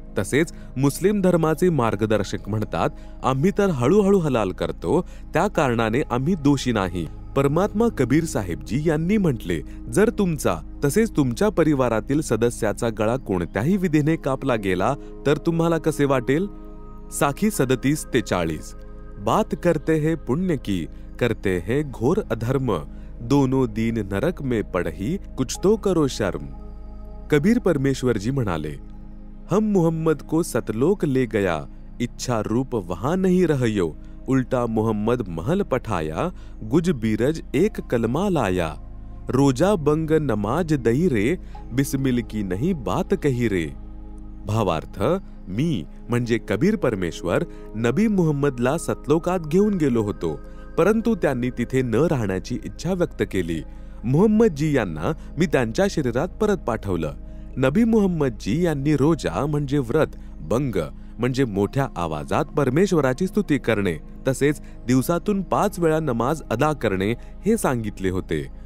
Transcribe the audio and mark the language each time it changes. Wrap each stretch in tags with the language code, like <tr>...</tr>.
<mr>तसेच मुस्लिम धर्माचे मार्गदर्शक म्हणतात, आम्ही तर हळूहळू हलाल करतो, त्या कारणाने आम्ही दोषी नाही. परमात्मा कबीर साहेबजी यांनी म्हटले, जर तुमचा तसेच तुमच्या परिवारातील सदस्याचा गळा कोणत्याही विधीने कापला गेला तर तुम्हाला कसे वाटेल? साखी 37-40.</mr> <hi>बात करते हैं पुण्य की, करते हैं घोर अधर्म, दोनों दीन नरक में पड़ही, कुछ तो करो शर्म.</hi> <mr>कबीर परमेश्वर जी म्हणाले,</mr> <hi>हम मोहम्मद को सतलोक ले गया, इच्छा रूप वहां नहीं रहियो, उल्टा मोहम्मद महल पठाया, गुज बीरज एक कलमा लाया, रोजा बंग नमाज दही रे, बिस्मिल की नहीं बात कही रे.</hi> <mr>भावार्थ, मी म्हणजे कबीर परमेश्वर नबी मुहम्मदला सतलोकात घेऊन गेलो होतो, परंतु त्यांनी तिथे न राहण्याची इच्छा व्यक्त केली. मुहम्मदजी यांना मी त्यांच्या शरीरात परत पाठवलं. नबी मुहम्मदजी यांनी रोजा म्हणजे व्रत, बंग म्हणजे मोठ्या आवाजात परमेश्वराची स्तुती करणे, तसेच दिवसातून 5 वेळा नमाज अदा करणे हे सांगितले होते.</mr>